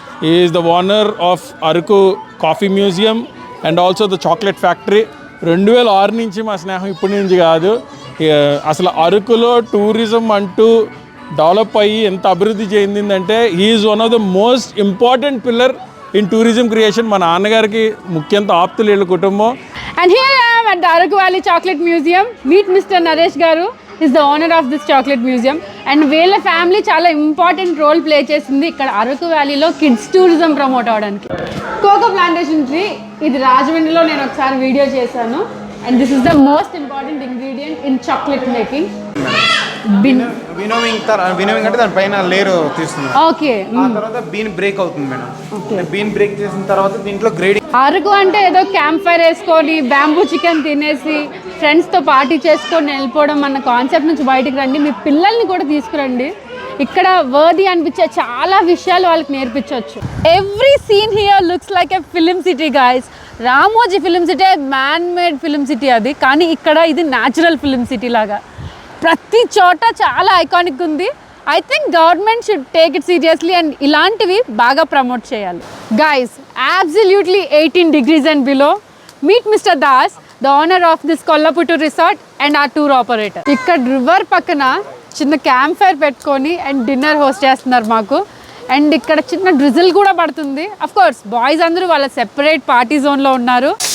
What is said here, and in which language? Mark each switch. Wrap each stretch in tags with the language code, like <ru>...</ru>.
<en>He is the owner of Araku coffee museum and also the chocolate factory.</en> <te>2006 నుంచి మా స్నేహం, ఇప్పటి నుంచి కాదు. అసలు అరకులో టూరిజం అంటూ డెవలప్ అయ్యి ఎంత అభివృద్ధి చెందిందంటే</te> <en>He is one of the most important pillar in tourism creation.</en> <te>మా నాన్నగారికి ముఖ్యంత ఆప్తులు వీళ్ళ కుటుంబం.</te> <en>And here I am at the Araku Valley Chocolate Museum. Meet Mr. Naresh garu. He's the owner of this chocolate museum.</en> <te>And వీళ్ళ family చాలా important role play చేసింది ఇక్కడ అరకు వ్యాలీలో కిడ్స్ టూరిజం ప్రమోట్ అవడానికి. కోకో ప్లాంటేషన్ ట్రీ, ఇది రాజమండ్రిలో నేను ఒకసారి వీడియో చేశాను.</te> <en>And this is the most important ingredient in chocolate making.</en> <te>Winnowing అంటే దానిపైన లేయర్ తీస్తున్నాం. ఓకే, ఆ తర్వాత బీన్ బ్రేక్ అవుతుంది మేడం. బీన్ బ్రేక్ చేసిన తర్వాత దీంట్లో గ్రేడింగ్. అరకు అంటే ఏదో క్యాంప్ ఫైర్ వేసుకొని బ్యాంబూ చికెన్ తినేసి ఫ్రెండ్స్తో పార్టీ చేసుకొని వెళ్ళిపోవడం అన్న కాన్సెప్ట్ నుంచి బయటికి రండి. మీ పిల్లల్ని కూడా తీసుకురండి. ఇక్కడ వర్ది అనిపించే చాలా విషయాలు వాళ్ళకి నేర్పించవచ్చు.</te> <en>Every scene here looks like a film city guys.</en> <te>Ramoji film city man made film city అది, కానీ ఇక్కడ ఇది న్యాచురల్ ఫిలిం సిటీ లాగా ప్రతి చోట చాలా ఐకానిక్ ఉంది.</te> <en>I think government should take it seriously and</en> <te>ఇలాంటివి బాగా ప్రమోట్ చేయాలి.</te> <en>Guys, absolutely 18 degrees and below. Meet mister Das, the owner of this Kollaputur resort and a tour operator.</en> <te>ఇక్కడ రివర్ పక్కన చిన్న క్యాంప్ ఫైర్ పెట్టుకొని అండ్ డిన్నర్ హోస్ట్ చేస్తున్నారు మాకు. అండ్ ఇక్కడ చిన్న డ్రిజిల్ కూడా పడుతుంది. అఫ్ కోర్స్ బాయ్స్ అందరూ వాళ్ళ సెపరేట్ పార్టీ జోన్లో ఉన్నారు.</te>